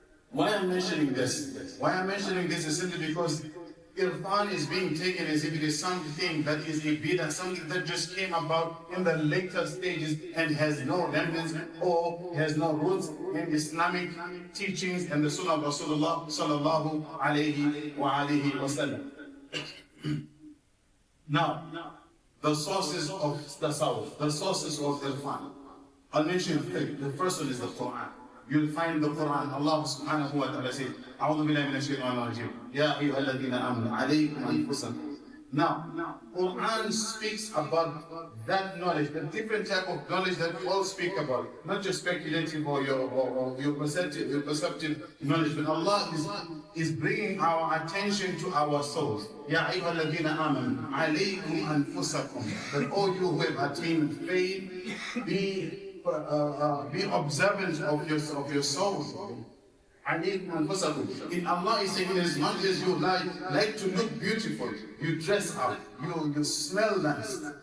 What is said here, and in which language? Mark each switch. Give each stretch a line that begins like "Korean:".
English: Why I'm mentioning this? Why I'm mentioning this is simply because Irfan is being taken as if it is something that is a bid'ah, something that just came about in the later stages and has no remnants or has no roots in Islamic teachings and the Sunnah of Rasulullah sallallahu alayhi wa alihi wa sallam. Now, the sources of Tasawwuf, the sources of Irfan. I'll mention three. The first one is the Quran. You'll find the Quran. Allah subhanahu wa ta'ala says,
Arabic: أعوذ بالله من الشيطان الرجيم يا أيها الذين آمنوا عليكم أنفسكم.
English: Now, Quran speaks about that knowledge, the different type of knowledge that we all speak about, not just speculative or your perceptive knowledge, but Allah is bringing our attention to our souls.
Arabic: Ya أيها الذين آمنوا عليكم أنفسكم.
English: That all you who have attained faith, be observant of your souls. In Allah is saying, as much as you like to look beautiful, you dress up, you smell nice.